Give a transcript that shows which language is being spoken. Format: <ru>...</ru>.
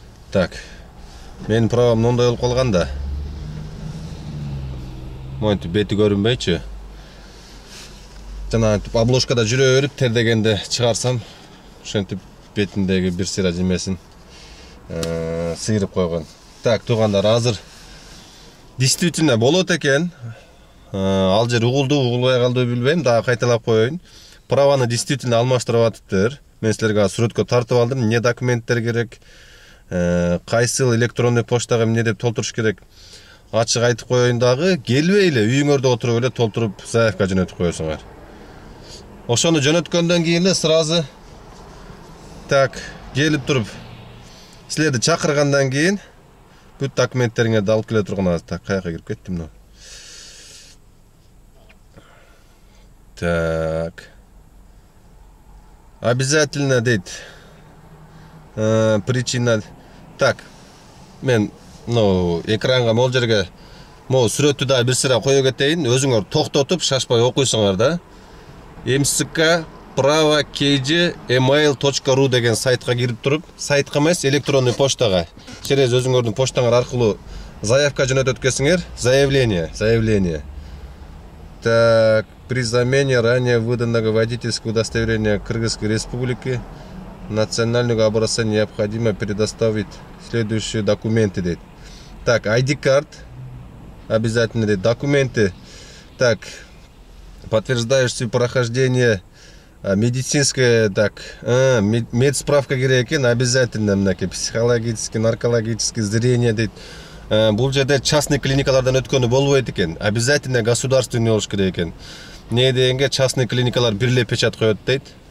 <ky>Так, менин правом мондой болуп калган да. Монтип бети көрүнбөйчү. Жана обложкада жүрө берип тердегенде чыгарсам, ошентип бетиндеги бир сыйра жемесин сыйрып койгон. Так, туугандар, азыр действительно болот экен. Ал жер угулбай калды билбейм, дагы кайталап коеюн. Праваны действительно алмаштырып атыптыр. Мен силерге сүрөткө тартып алдым, эмне документтер керек, кайсыл электронный почтага эмне деп толтуруш керек. Ачык айтып коеюн дагы, келбей эле үйүңөрдө отуруп эле толтуруп заявка жөнөтүп коесуңар. Ошону жөнөткөндөн кийин эле сразу так келип туруп силерди чакыргандан кийин бүт документтериңерди алып келе турган. Так, каяка кирип кеттим мына. Так. Обязательно дейт. Причина. Так. Мен экранга могул жерге могул сүрөттү да бир сыра кое кетейин. Өзүңөр токтотуп шашпай окуйсуңар да. msk prava.kg.email.ru деген сайтка кирип туруп, сайтка эмес, электронный почтага, через өзүңөрдүн почтаңар аркылуу заявка жөнөтөт экенсиңер. Заявление.</ky> <ru>Так, при замене ранее выданного водительского удостоверения Кыргызской Республики национального образца необходимо предоставить следующие документы, дейт. Так, ID-карт обязательно, дейт. Документы. Так, подтверждающие прохождение медицинское, так, медсправка керек экен, обязательно мынакей психологический, наркологический, зрение дейт.</ru> <ky>Бул жерде частный клиникалардан өткөнү болбойт экен. Обязательно государственный болуш керек экен. Не дегенге частный клиникалар бирле печат коет дейт.</ky>